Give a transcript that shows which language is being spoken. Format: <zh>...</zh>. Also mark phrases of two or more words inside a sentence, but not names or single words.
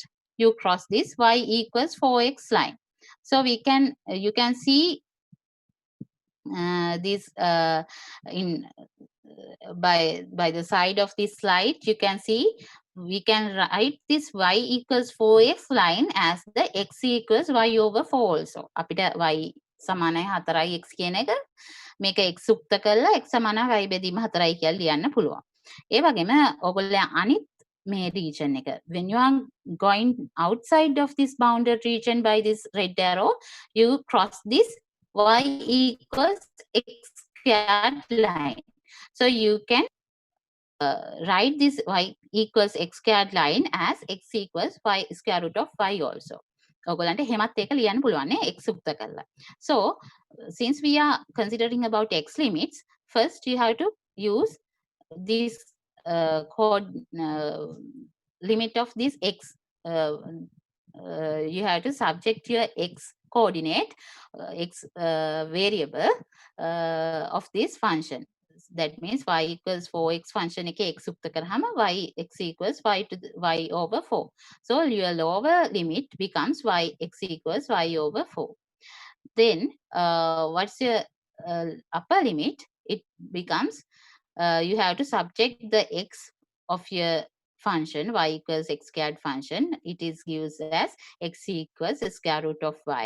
<en>You cross this y equals 4x line. So you can see this by the side of this slide. You can see we can write this y equals 4x line as the x equals y over 4 also.</en> <si>අපිට y සමානයි 4යි x කියන එක මේක x උක්ත කරලා x සමානයි y බෙදීම 4යි කියලා ලියන්න පුළුවන්. ඒ වගේම ඔයගොල්ලෝ අනිත් මේ region එක,</si> <en>when you are going outside of this bounded region by this red arrow, you cross this y equals x squared line. So you can write this y equals x squared line as x equals y square root of y also.</en> <si>ඔයගොල්ලන්ට එහෙමත් ඒක ලියන්න පුළුවන් නේ x උක්ත කරලා.</si> <en>So since we are considering about x limits, first you have to use this limit of this x. You have to subject your x coordinate, x variable of this function. That means y equals 4x function</en> <si>එක x උක්ත කරාම</si> <en>y x equals y to the, y over 4. So your lower limit becomes y x equals y over 4. Then what's your upper limit? It becomes you have to subject the x of your function y equals x squared function, it is gives as x equals the square root of y.</en>